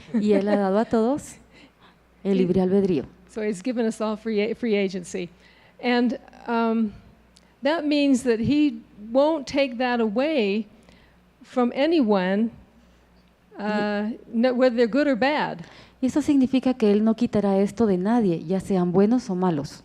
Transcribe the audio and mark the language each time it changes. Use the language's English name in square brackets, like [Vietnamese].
[Spanish] Y Él ha dado a todos el libre albedrío. [English] So He's given us all free agency. And that means that He won't take that away from anyone, whether they're good or bad. [Spanish] Y eso significa que Él no quitará esto de nadie, ya sean buenos o malos.